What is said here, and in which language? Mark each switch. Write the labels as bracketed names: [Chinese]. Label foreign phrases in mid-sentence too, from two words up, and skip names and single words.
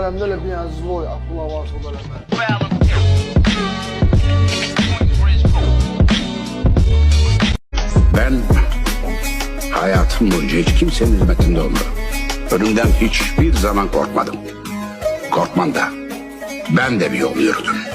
[Azerbaijani] belə bir yəni [Russian] злой акула [Azerbaijani] varsa belə mən. [Turkish] Ben hayatım boyunca hiç kimsenin hizmetinde olmadım. Ölümden hiçbir zaman korkmadım. Korkmam da. Ben de bir yol yürüdüm.